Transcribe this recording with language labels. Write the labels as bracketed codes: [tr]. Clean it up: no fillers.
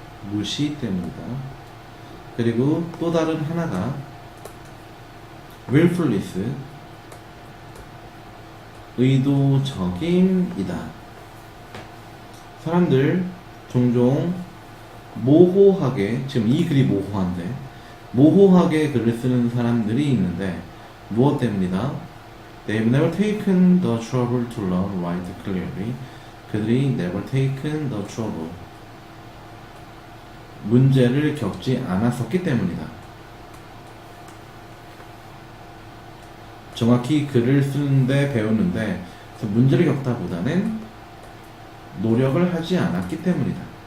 [ko] 무시 때문이다. 그리고 또 다른 하나가 willfulness, 의도적임이다. 사람들 종종 모호하게, 지금 이 글이 모호한데 모호하게 글을 쓰는 사람들이 있는데 무엇 때문이다? [en] They've never taken the trouble to learn write clearly. [ko] 그들이 [en] never taken the trouble, [ko] 문제를 겪지 않았었기 때문이다. 정확히 글을 쓰는데 배우는데 문제를 겪다보다는 노력을 하지 않았기 때문이다.